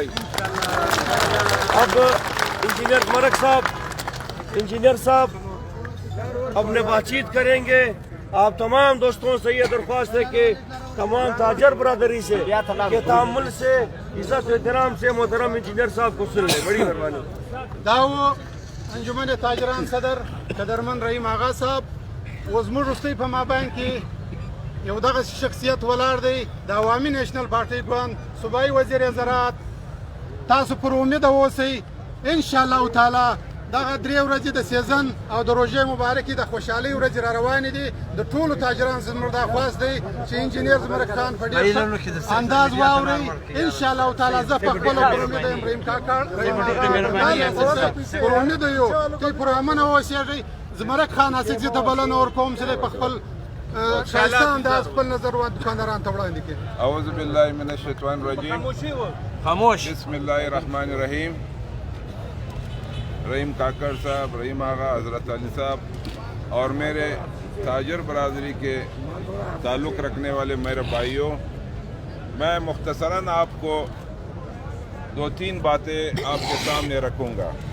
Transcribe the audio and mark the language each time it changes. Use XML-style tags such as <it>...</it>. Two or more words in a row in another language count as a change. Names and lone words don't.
<ur>بھائی اب انجینئر صاحب اپنے بات چیت کریں گے. آپ تمام دوستوں سے یہ درخواست ہے کہ تمام تاجر برادری سے کہ تعامل سے، عزت و احترام سے محترم انجینئر صاحب کو سن لیں. بڑی مہربانی.</ur> <ps>داو انجمن تاجران صدر قدرمن رحیم آغا صاحب، وزمر رستی په مابین کې یو دغه شخصیت ولاړ دی، د عوامي نیشنل پارټۍ ګوند صوبایي وزیر زراعت. تاسو پر امید اوسئ</ps> <ar>انشاءالله تعالی</ar> <ps>دغه 3 ورځې د سیزن او د روژې مبارکې د خوشحالۍ ورځې را روانې دي. د ټولو تاجرانو زموږ درخواست دی چې انجینیر زمرک خان په ډېر ښه انداز واورئ.</ps> <ar>انشاءالله تعالی</ar> <ps>زه په خپله پر امید یم، رحیم کاکا پر امید یو چې پر امن اوسېږئ. زمرک خان اڅکزي ته بلنه ورکوم چې دی په خپل ښایسته انداز خپل نظر دکاندارانو ته وړاندې کړي.</ps> <ar>اعوذ باللہ من الشیطان الرجیم.</ar> <ur>خاموش.</ur> <ar>بسم اللہ الرحمن الرحیم.</ar> <ur>رحیم کاکڑ صاحب، رحیم آغا، حضرت علی صاحب اور میرے تاجر برادری کے تعلق رکھنے والے میرے بھائیوں، میں مختصراً آپ کو 2-3 باتیں آپ کے سامنے رکھوں گا.</ur>